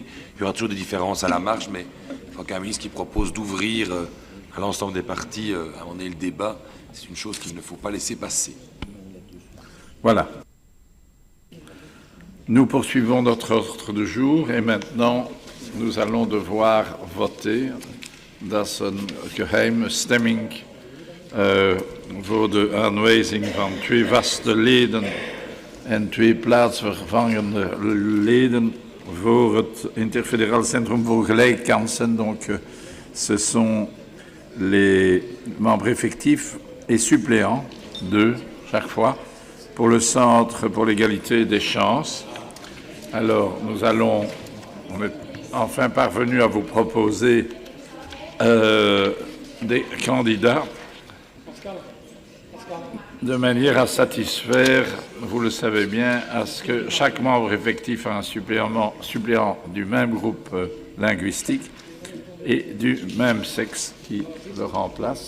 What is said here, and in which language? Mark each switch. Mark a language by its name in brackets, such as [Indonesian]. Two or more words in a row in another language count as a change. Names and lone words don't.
[French] Il y aura toujours des différences à la marge, mais je crois qu'un ministre qui propose d'ouvrir à l'ensemble des partis, à mon avis, le débat, c'est une chose qu'il ne faut pas laisser passer. Voilà. Nous poursuivons notre ordre du jour et maintenant nous allons devoir voter. [Dutch] Dat is een geheime stemming voor de aanwijzing van 2 vaste leden en 2 plaatsvervangende leden voor het Interfédéral Centrum voor Gelijkkansen. [French] Donc, ce sont les membres effectifs et suppléants, 2 chaque fois, pour le Centre pour l'égalité des chances. Alors, on est enfin parvenu à vous proposer des candidats de manière à satisfaire, vous le savez bien, à ce que chaque membre effectif a un suppléant du même groupe linguistique et du même sexe qui le remplace.